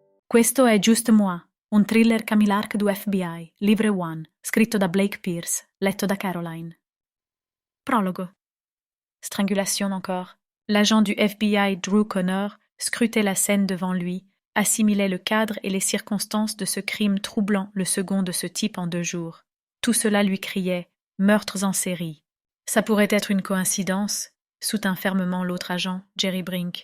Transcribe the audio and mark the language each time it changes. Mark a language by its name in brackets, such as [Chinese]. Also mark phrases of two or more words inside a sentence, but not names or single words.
[Italian] Questo è Just Moi, un thriller Camillark du FBI, livre 1, scritto da Blake Pierce, letto da Caroline. Prologo. [French] Strangulation encore. L'agent du FBI Drew Connor scrutait la scène devant lui, assimilait le cadre et les circonstances de ce crime troublant, le second de ce type en 2 jours. Tout cela lui criait « meurtres en série ». Ça pourrait être une coïncidence, soutint fermement l'autre agent, Jerry Brink.